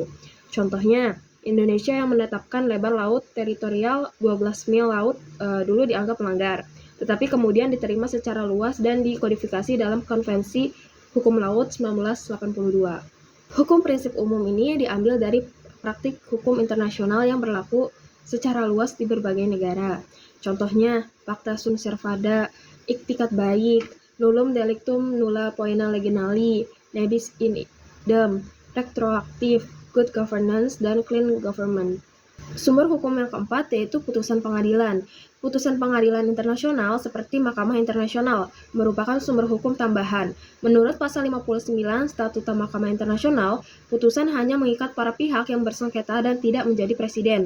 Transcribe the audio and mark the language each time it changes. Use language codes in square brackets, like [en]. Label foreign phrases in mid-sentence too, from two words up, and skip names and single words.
[id] Contohnya, Indonesia yang menetapkan lebar laut teritorial 12 mil laut dulu dianggap melanggar, tetapi kemudian diterima secara luas dan dikodifikasi dalam Konvensi Hukum Laut 1982. Hukum prinsip umum ini diambil dari praktik hukum internasional yang berlaku secara luas di berbagai negara. Contohnya, [la] Pacta sunt servanda, [id] Iktikat Baik, [la] Nullum Delictum Nulla Poena Leginali, Nebis in idem, Retroaktif, [en] Good Governance, dan Clean Government. [id] Sumber hukum yang keempat yaitu putusan pengadilan. Putusan pengadilan internasional seperti Mahkamah Internasional merupakan sumber hukum tambahan. Menurut pasal 59 Statuta Mahkamah Internasional, putusan hanya mengikat para pihak yang bersengketa dan tidak menjadi presiden.